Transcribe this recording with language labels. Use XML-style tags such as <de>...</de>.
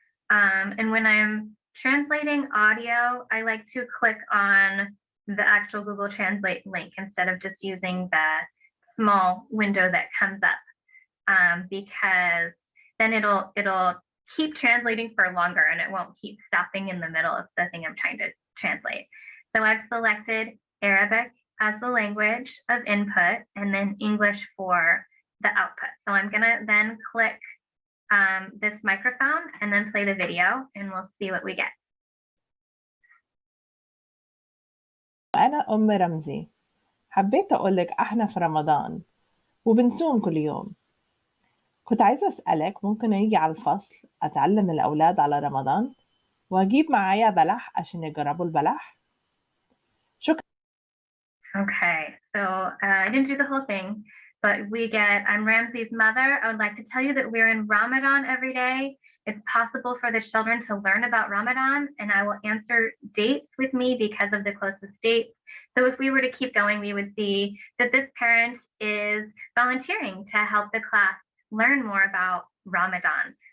<en>And when I'm translating audio, I like to click on the actual Google Translate link instead of just using the small window that comes up, because then it'll keep translating for longer and it won't keep stopping in the middle of the thing I'm trying to translate. So I've selected Arabic as the language of input and then English for the output. So I'm gonna then click this microphone and then play the video and we'll see what we get.</en> <ar>أنا أم رمزي، حبيت أقول لك إحنا في رمضان وبنصوم كل يوم. كنت عايزة أسألك ممكن أجي على الفصل أتعلم الأولاد على رمضان وأجيب معايا بلح عشان يجربوا البلح؟ شكرا.</ar> <en>Okay, so I didn't do the whole thing, but we get, I'm Ramsey's mother. I would like to tell you that we're in Ramadan every day. It's possible for the children to learn about Ramadan, and I will answer dates with me because of the closest dates. So if we were to keep going, we would see that this parent is volunteering to help the class learn more about Ramadan.</en>